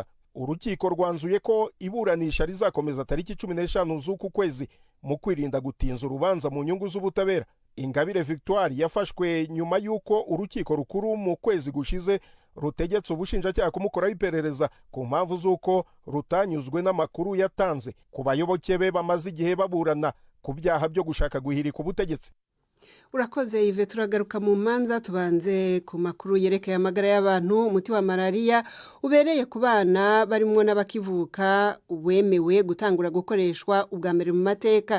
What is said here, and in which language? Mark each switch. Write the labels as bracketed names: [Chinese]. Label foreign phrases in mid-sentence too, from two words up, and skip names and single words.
[Kinyarwanda] Urukiko rwanzuye ko iburanisha rizakomeza tariki 15 z'uku kwezi mu kwirinda gutinza urubanza mu nyungu z'ubutabera. Ingabire Victoire yafashwe nyuma y'uko urukiko rukuru mu kwezi gushize rutegetse ubushinjacyaha kumukoraho iperereza ku mpamvu z'uko rutanyuzwe n'amakuru yatanze ku bayoboke be bamaze igihe baburana ku byaha byo gushaka guhirika ubutegetsi. Urakoze Yves, turagaruka mu manza tubanze ku makuru yerekeye amagara y'abantu. Umuti wa malaria ubereye ku bana barimo n'abakivuka wemewe gutangura gukoreshwa ubwa mbere mu mateka.